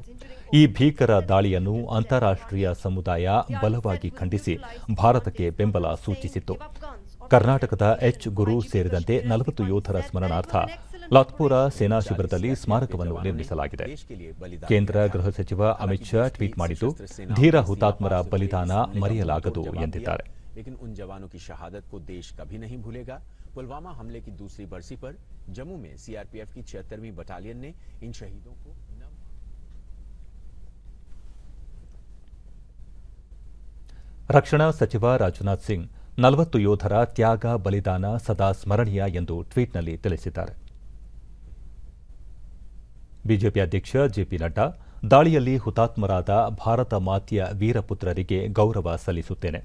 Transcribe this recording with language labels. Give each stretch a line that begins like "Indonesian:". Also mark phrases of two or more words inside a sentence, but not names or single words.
Kannada: ಈ ಭೀಕರ ದಾಳಿಯನ್ನು ಅಂತಾರಾಷ್ಟ್ರೀಯ ಸಮುದಾಯ ಬಲವಾಗಿ ಖಂಡಿಸಿ ಭಾರತಕ್ಕೆ ಬೆಂಬಲ ಸೂಚಿಸಿತ್ತು. ಕರ್ನಾಟಕದ ಎಚ್ ಗುರು ಸೇರಿದಂತೆ 40 ಯೋಧರ ಸ್ಮರಣಾರ್ಥ ಲಾತ್ಪುರ ಸೇನಾ ಶಿಬಿರದಲ್ಲಿ ಸ್ಮಾರಕವನ್ನು ನಿರ್ಮಿಸಲಾಗಿದೆ. ಕೇಂದ್ರ ಗೃಹ ಸಚಿವ ಅಮಿತ್ ಶಾ ಟ್ವೀಟ್ ಮಾಡಿದ್ದು, ಧೀರ ಹುತಾತ್ಮರ ಬಲಿದಾನ ಮರೆಯಲಾಗದು ಎಂದಿದ್ದಾರೆ.
Hindi: लेकिन उन जवानों की शहादत को देश कभी नहीं भूलेगा. पुलवामा हमले की दूसरी बरसी पर जम्मू में सीआरपीएफ की 76वीं बटालियन ने इन शहीदों को
Kannada: ರಕ್ಷಣಾ ಸಚಿವ ರಾಜನಾಥ್ ಸಿಂಗ್ 40 ಯೋಧರ ತ್ಯಾಗ ಬಲಿದಾನ ಸದಾ ಸ್ಮರಣೀಯ ಎಂದು ಟ್ವೀಟ್ನಲ್ಲಿ ತಿಳಿಸಿದ್ದಾರೆ. ಬಿಜೆಪಿ ಅಧ್ಯಕ್ಷ ಜೆಪಿ ನಡ್ಡಾ, ದಾಳಿಯಲ್ಲಿ ಹುತಾತ್ಮರಾದ ಭಾರತ ಮಾತೆಯ ವೀರಪುತ್ರರಿಗೆ ಗೌರವ ಸಲ್ಲಿಸುತ್ತೇನೆ.